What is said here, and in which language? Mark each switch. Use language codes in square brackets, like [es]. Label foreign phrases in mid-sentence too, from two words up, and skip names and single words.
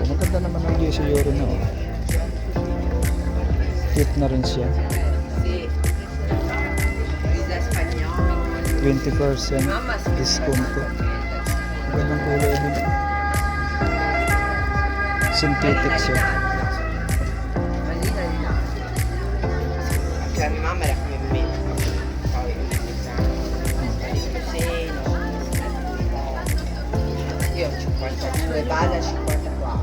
[tl] Maganda naman ang €10 na. Oh. Cute na rin siya. 20% discount po. Magandang kulay din. Synthetic siya. [it] Anche la mia mamma era come me. [tl] Poi io ho 52, Bada 54.